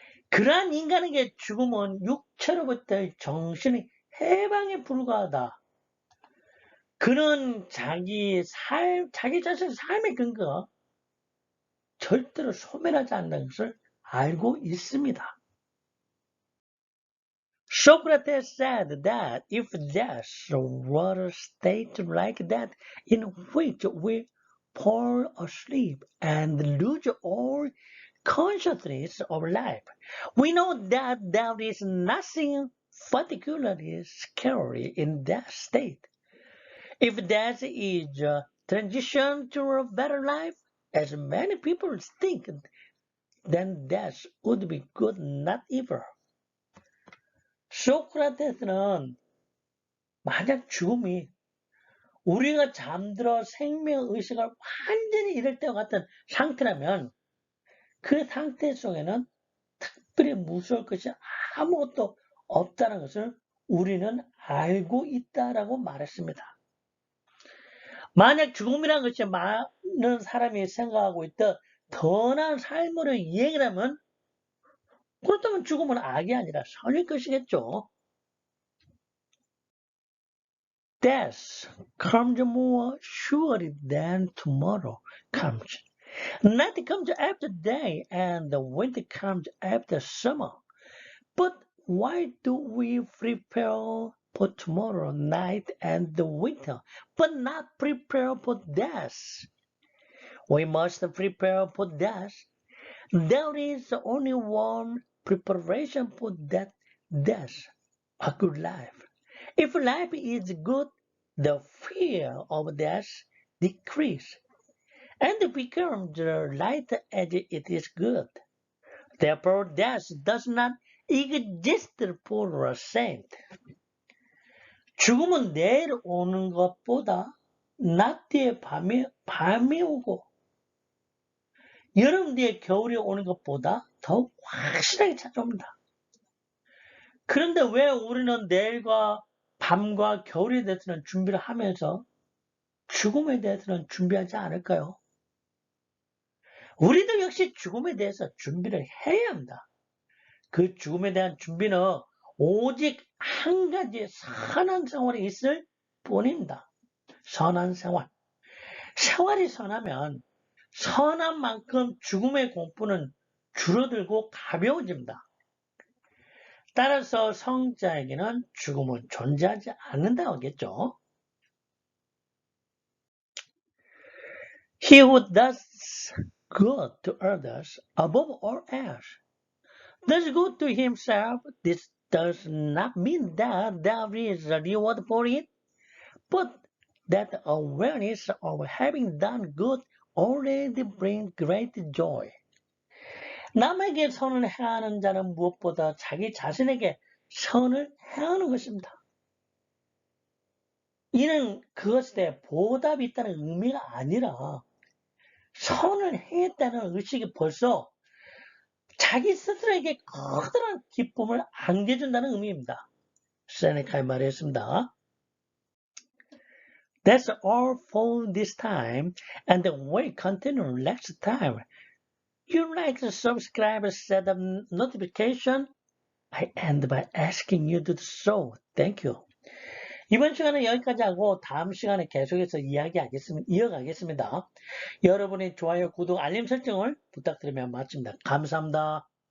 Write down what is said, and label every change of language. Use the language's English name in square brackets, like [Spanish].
[Korean] 그러한 인간에게 죽음은 육체로부터의 정신의 해방에 불과하다. 그는 자기 자신의 삶의 근거가 절대로 소멸하지 않는 것을 알고 있습니다. [English] Socrates said that if death were a state like that in which we fall asleep and lose all consciousness of life, we know that there is nothing particularly scary in that state. If death is a transition to a better life, as many people think, then death would be good, not evil. [Korean] 소크라테스는 만약 죽음이 우리가 잠들어 생명의식을 완전히 잃을 때와 같은 상태라면 그 상태 속에는 특별히 무서울 것이 아무것도 없다는 것을 우리는 알고 있다라고 말했습니다. 만약 죽음이라는 것이 많은 사람이 생각하고 있던 더 나은 삶으로 이행이라면 그렇다면 죽음은 악이 아니라 선일 것이겠죠. [English] Death comes more surely than tomorrow comes. Night comes after day and the winter comes after summer. But why do we prepare for tomorrow night and the winter, but not prepare for death? We must prepare for death. There is only one preparation for that death, a good life. If life is good, the fear of death decreases and becomes light as it is good. Therefore, death does not exist for a saint. [Korean] 죽음은 내일 오는 것보다 낮 뒤에 밤이 오고 여름 뒤에 겨울이 오는 것보다 더욱 확실하게 찾아옵니다. 그런데 왜 우리는 내일과 밤과 겨울에 대해서는 준비를 하면서 죽음에 대해서는 준비하지 않을까요? 우리도 역시 죽음에 대해서 준비를 해야 합니다. 그 죽음에 대한 준비는 오직 한 가지 선한 생활이 있을 뿐입니다. 선한 생활. 생활이 선하면 선한 만큼 죽음의 공포는 줄어들고 가벼워집니다. 따라서 성자에게는 죽음은 존재하지 않는다고 하겠죠. [English] He who does good to others above all else does good to himself. This does not mean that there is a reward for it, but that awareness of having done good already brings great joy. [Korean] 남에게 선을 행하는 자는 무엇보다 자기 자신에게 선을 행하는 것입니다. 이는 그것에 보답이 있다는 의미가 아니라 선을 행했다는 의식이 벌써 자기 스스로에게 커다란 기쁨을 안겨준다는 의미입니다. 세네카의 말이었습니다. [English] That's all for this time, and we'll continue next time. You like to subscribe and set up notification? I end by asking you to do so. Thank you. [Korean] 이번 시간은 여기까지 하고 다음 시간에 계속해서 이어가겠습니다. 여러분의 좋아요, 구독, 알림 설정을 부탁드리며 마칩니다. 감사합니다.